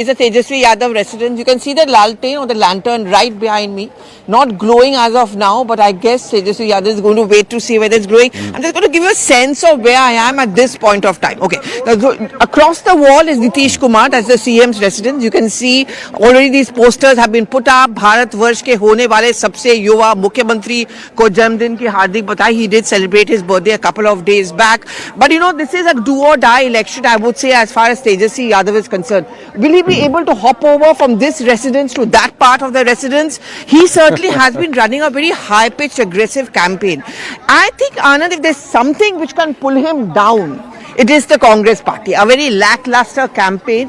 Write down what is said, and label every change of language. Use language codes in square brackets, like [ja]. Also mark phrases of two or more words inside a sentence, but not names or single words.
[en] It's a Tejasvi Yadav residence. You can see the laltain or the lantern right behind me. Not glowing as of now, but I guess Tejasvi Yadav is going to wait to see whether it's glowing. I'm just going to give you a sense of where I am at this point of time. Okay. Across the wall is Nitish Kumar, that's the CM's residence. You can see already these posters have been put up. [hi] भारत वर्ष के होने वाले सबसे युवा मुख्यमंत्री को जन्मदिन की हार्दिक बधाई. [en] He did celebrate his birthday a couple of days back. But you know, this is a do or die election, I would say, as far as Tejasvi Yadav is concerned. Will he be able to hop over from this residence to that part of the residence? He certainly has been running a very high-pitched, aggressive campaign. I think, Anand, if there's something which can pull him down, it is the Congress party, a very lackluster campaign.